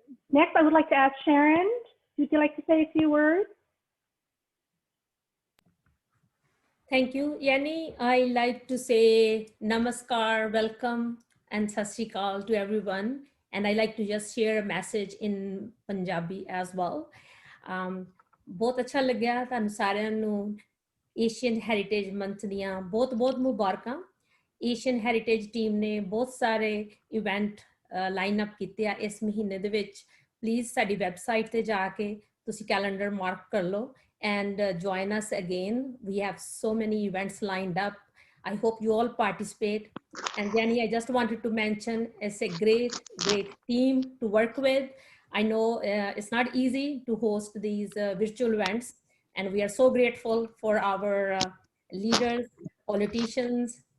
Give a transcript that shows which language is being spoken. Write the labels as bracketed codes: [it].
[en] Next, I would like to ask Sharan. Would you like to say a few words? Thank you, Yenny. I like to say namaskar, welcome, and sat sri akal to everyone. And I like to just share a message in Punjabi as well. [hi] बहुत अच्छा लग्या [pa] ਤੁਹਾਨੂੰ ਸਾਰਿਆਂ ਨੂੰ Asian heritage month ਦੀਆਂ ਬਹੁਤ ਮੁਬਾਰਕਾਂ। Asian heritage team ਨੇ ਬਹੁਤ ਸਾਰੇ ਇਵੈਂਟ ਲਾਈਨ ਅਪ ਕੀਤੇ ਆ ਇਸ ਮਹੀਨੇ ਦੇ ਵਿੱਚ। ਪਲੀਜ਼ ਸਾਡੀ ਵੈਬਸਾਈਟ ਤੇ ਜਾ ਕੇ ਤੁਸੀਂ ਕੈਲੰਡਰ ਮਾਰਕ ਕਰ ਲਓ [en] and join us again. We have so many events lined up. I hope you all participate. And Yenny, I just wanted to mention it's a great team to work with. I know it's not easy to host these virtual events, and we are so grateful for our leaders, politicians.